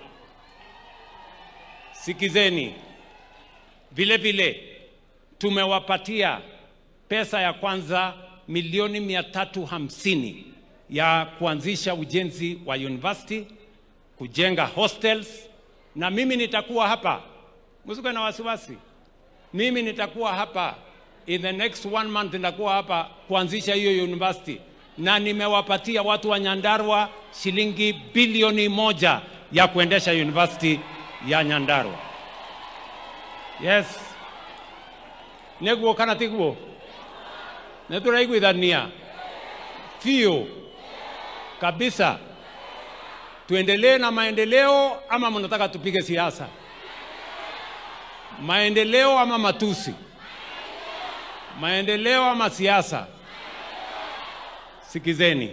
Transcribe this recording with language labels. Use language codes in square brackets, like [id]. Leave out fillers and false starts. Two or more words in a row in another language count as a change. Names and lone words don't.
[sw] Sikizeni, vile vile tumewapatia pesa ya kwanza milioni 350 ya kuanzisha ujenzi wa university, kujenga hostels, na mimi nitakuwa hapa, msikuwe na wasiwasi, mimi nitakuwa hapa [en] in the next 1 month, [sw] nitakuwa hapa kuanzisha hiyo university, na nimewapatia watu wa Nyandarua shilingi bilioni 1 ya kuendesha university ya Nyandarua. [ki] Yes. Neguo kana tiguo. Neturaiguithania. Fio. [sw] Kabisa. Tuendelee na maendeleo ama mnataka tupige siasa? Maendeleo ama matusi? Maendeleo ama siasa? Sikizeni.